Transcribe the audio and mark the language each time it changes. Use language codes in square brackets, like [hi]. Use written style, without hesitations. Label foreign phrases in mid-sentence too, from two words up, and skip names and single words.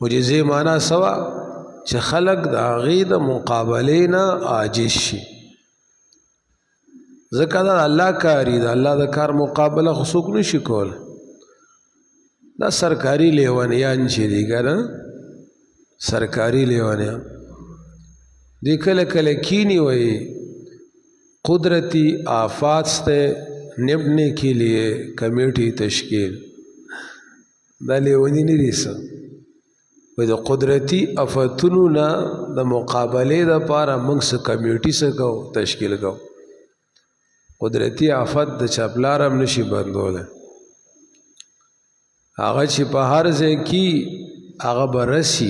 [ps] معجزې معنا سوا چې خلق د هغې د مقابلې نه عاجز شي. ځکه دا الله کاری د الله د کار مقابله خو څوک نشي کولی. دا سرکاري لیونیان چې دي که نه، سرکاري لیونیان دی کله کله کینی وی [ur] قدرتی آفات سے نمٹنے کے لیے کمیٹی تشکیل. [ps] دا لیونی نه دي څه وی د قدرتی آفتونو نه د مقابلې دپاره موږ څه کمیټي څه کوو تشکیل کوو. قدرتی آفت د چپلار هم نشي بندولی. هغه چې په هر ځای کې هغه به رسي.